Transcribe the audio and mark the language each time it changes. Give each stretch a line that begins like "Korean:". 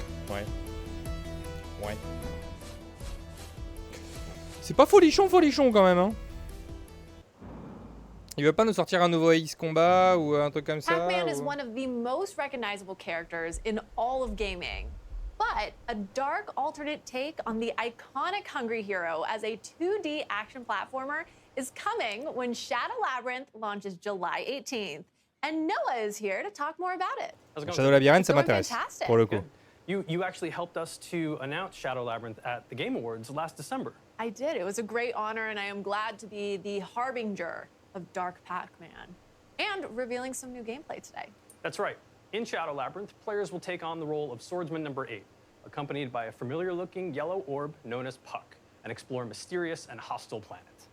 French: Ouais. Ouais. C'est pas folichon quand même, hein. Il veut pas nous sortir un nouveau Ace Combat ou un truc comme ça?
English: Pac-Man is one of the most recognizable characters in all of gaming. But a dark alternate take on the iconic Hungry Hero as a 2D action platformer is coming when Shadow Labyrinth launches July 18th. And Noah is here to talk more about it.
French: Shadow Labyrinth, ça m'intéresse, pour le coup.
English: You actually helped us to announce Shadow Labyrinth at the Game Awards last December. I did. It was a great honor, and I am glad to be the harbinger of Dark Pac-Man and revealing some new gameplay today. That's right. In Shadow Labyrinth, players will take on the role of Swordsman number 8, accompanied by a familiar-looking yellow orb known as Puck, and explore a mysterious and hostile planet.